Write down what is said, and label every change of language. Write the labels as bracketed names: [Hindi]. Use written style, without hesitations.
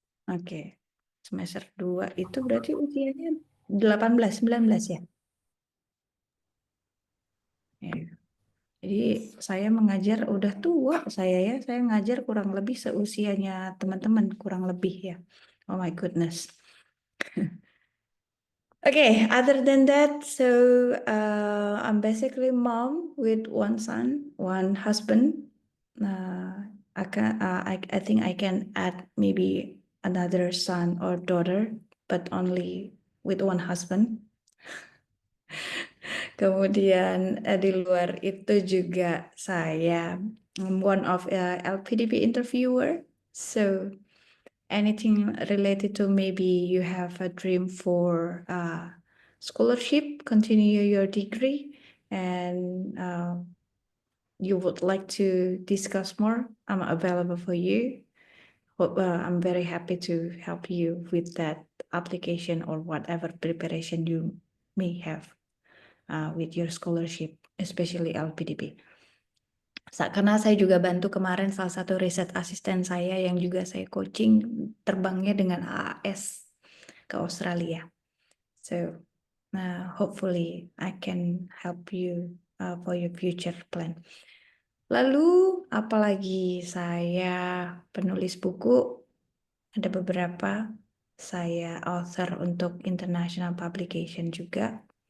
[Indonesian] Oke. Semester 2 itu berarti usianya 18, 19 ya? Ya. Jadi saya mengajar udah tua saya ya. Saya ngajar kurang lebih seusianya teman-teman, kurang lebih ya. [English] Oh my goodness. Okay, other than that, so I'm basically mom with one son, one husband. I think I can add maybe another son or daughter, but only with one husband. [Indonesian] Kemudian di luar itu juga saya [English] one of LPDP interviewer. So anything related to maybe you have a dream for scholarship, continue your degree, and you would like to discuss more, I'm available for you. I'm very happy to help you with that application or whatever preparation you may have with your scholarship, especially LPDP. [Indonesian] Karena saya juga bantu kemarin salah satu riset asisten saya yang juga saya coaching terbangnya dengan AAS ke Australia. [English] So hopefully I can help you for your future plan. [Indonesian] Lalu apalagi saya penulis buku, ada beberapa, saya author untuk [English] international publication [Indonesian] juga.